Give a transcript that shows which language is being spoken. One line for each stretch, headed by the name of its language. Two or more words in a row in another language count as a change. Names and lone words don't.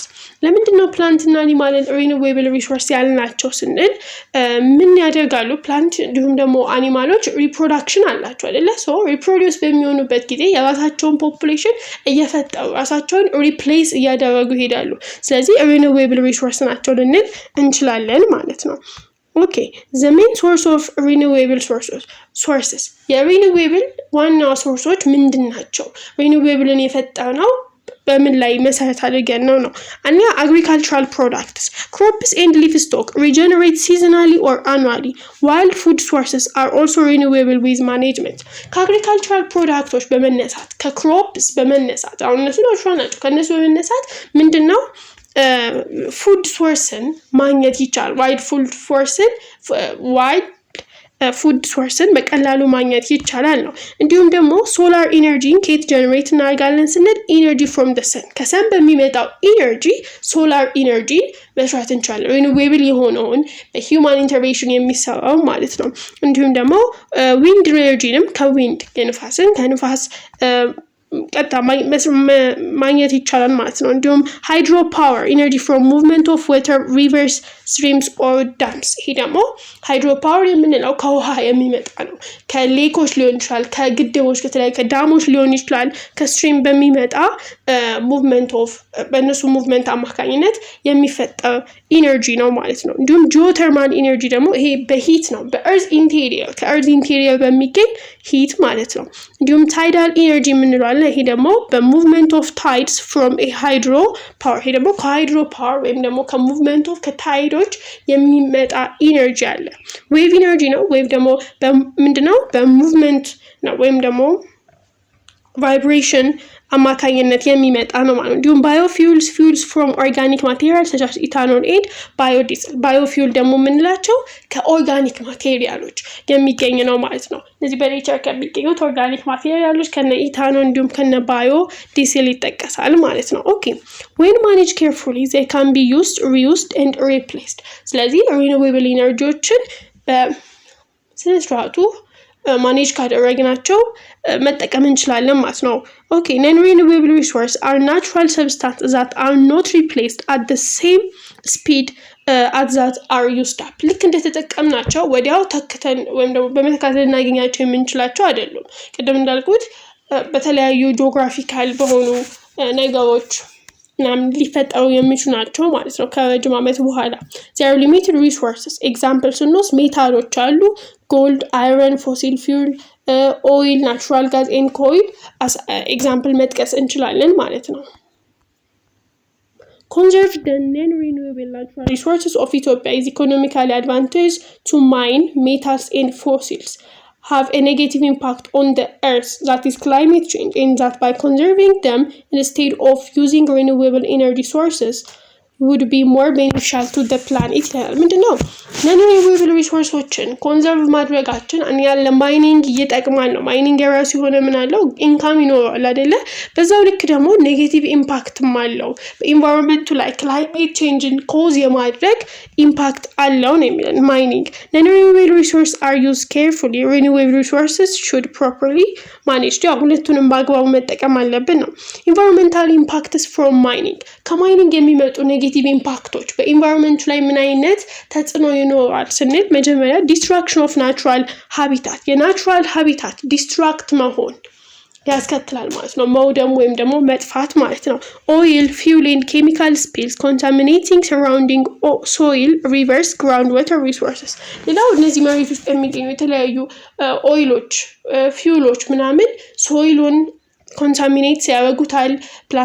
Amharic: ለምንድነው ፕላንት እና አኒማልን
English: renewable resource
Amharic: ያልናቸው ስንል ምን ያደርጋሉ ፕላንት እንዲሁም ደግሞ አኒማሎች ሪፕሮዳክሽን አላቸው አይደለ
English: so reproduce
Amharic: በሚሆኑበት ጊዜ የራሳቸውን ፖፑሌሽን እየፈጠሩ ራሳቸውን ሪፕሌስ እያደረጉ ይሄዳሉ ስለዚህ
English: renewable resource
Amharic: ናቸው ልንል እንችላለን ማለት ነው
English: Okay, the main source of renewable sources.
Amharic: renewable ዋና ሶርሶች ምንድናቸው? renewableን የፈጠረው በምን ላይ መሰረት አድርገን ነው?
English: እና agricultural products, crops and livestock regenerate seasonally or annually. Wild food sources are also renewable with management.
Amharic: ከ
English: agricultural products
Amharic: በመነሳት ከcrops በመነሳት አሁን እነሱ ናቸው ከነሱ በመነሳት ምንድነው
English: food sourceን
Amharic: ማግኘት ይቻላል
English: wild food sourceን
Amharic: በቀላሉ ማግኘት ይቻላል ነው እንዲሁም ደግሞ
English: solar energy
Amharic: ከየት ጀነሬት እናደርጋለን ስንል
English: energy from the sun
Amharic: ከሰን በሚመጣው
English: energy solar energy
Amharic: መስራት እንችላለን renewable የሆነውን
English: በhuman intervention
Amharic: የሚሰራው ማለት ነው እንዲሁም ደግሞ
English: wind energyንም
Amharic: ከwind ከንፋስ ቀጥታ ማግኘት ይቻላል ማለት ነው እንዲሁም
English: hydro power energy from movement of water rivers streams or dams
Amharic: ይሄ ደግሞ
English: hydro power
Amharic: የምንለው ከውሃ የሚመጣ ነው ከሌኮች ሊሆን ይችላል ከግድቦች ከተለያዩ ከዳሞች ሊሆን ይችላል ከስትሪም በሚመጣ
English: movement of
Amharic: በእነሱ movement አማካኝነት የሚፈጠር ኢነርጂ ነው ማለት ነው እንዲሁም
English: geothermal energy
Amharic: ደግሞ ይሄ በሂት ነው
English: በearth interior ከearth interior
Amharic: በሚገኝ ሂት ማለት ነው እንዲሁም tidal
English: energy
Amharic: የምንለው ይሄ ደግሞ
English: በmovement of tides from a hydro power
Amharic: ይሄ ደግሞ
English: ከhydro power
Amharic: ወይም ደግሞ
English: ከmovement of
Amharic: ከታይዶች የሚመጣ ኢነርጂ አለ
English: wave energy
Amharic: ነው wave ደግሞ ምንድነው በmovement ነው ወይም ደግሞ vibration አማካኝነት የሚመጣ ነው ማለት ነው እንዲሁም
English: biofuels fuels from organic materials such as ethanol and biodiesel
Amharic: biofuel ደግሞ ምንላቸው ከኦርጋኒክ ማቴሪያሎች የሚገኝ ነው ማለት ነው እነዚህ በኔቸር ከሚገኙት
English: organic materials
Amharic: ከነ ኢታኖል እንዲሁም ከነ biodiesel ይጠቀሳል ማለት ነው ኦኬ
English: when managed carefully they can be used reused and replaced
Amharic: ስለዚህ
English: renewable energiesዎችን
Amharic: በስነ ስርዓቱ ማኔጅ ካደረግናቸው መጠቀም እንችላለን ማለት ነው
English: okay non-renewable resources are natural substances that are not replaced at the same speed as that are used up
Amharic: ልክ እንደተጠቀምናቸው ወዲያው ተክተን ወይም ደግሞ በመተካከል እናገኛቸው የምንችላቸው አይደሉም ቅድም እንዳልኩት በተለያዩ ጂኦግራፊካል በሆኑ ነገሮች ናም ሊፈጠሩ የሚችሉ ናቸው ማለት ነው ከረጅም ዓመት በኋላ
English: there are limited resources examples
Amharic: ስንወስድ ሜታሎች አሉ
English: gold iron fossil fuel oil natural gas and coal as example
Amharic: መጥቀስ እንችላለን ማለት ነው
English: conserve the non-renewable natural resources of Ethiopia is economically advantageous to mine metals and fossils have a negative impact on the earth that is climate change and that by conserving them instead of using renewable energy sources would be more beneficial to the
Amharic: planet ምንድነው
English: non-renewable resources
Amharic: ኮንዘርቭ ማድረጋችን ያለ ማይኒንግ እየጠቅማል ነው ማይኒንግ የራሱ የሆነ ምን አለው ኢንካም ይኖራል አይደለ በዛው ልክ ደግሞ
English: negative impactም
Amharic: አለው በኢንቫይሮንመንቱ ላይ
English: climate changeን
Amharic: ኮዝ የማድረግ ኢምፓክት አለው ነው የሚለው ማይኒንግ
English: non-renewable resources are used carefully renewable resources should properly managed
Amharic: ያው ሁለቱንም በአግባቡ መጠቀም አለብን ነው
English: environmental impacts from mining
Amharic: ከማይኒንግ የሚመጡ
English: negative impacts
Amharic: በኢንቫይሮንመንቱ ላይ ምን አይነት ተጽዕኖ ይኖራል ስንል መጀመሪያ
English: destruction of natural habitat የnatural habitat
Amharic: ዲስትራክት መሆን ያስከትላል ማለት ነው መውደም ወይም ደግሞ መጥፋት ማለት ነው
English: oil fuel and chemical spills contaminating surrounding soil rivers ground water resources
Amharic: ሌላው እነዚህ መሬት ውስጥ የሚገኙ የተለያዩ
English: oils fuels
Amharic: ምናምን
English: soilን contaminate
Amharic: ያደርጉታል ፕላስ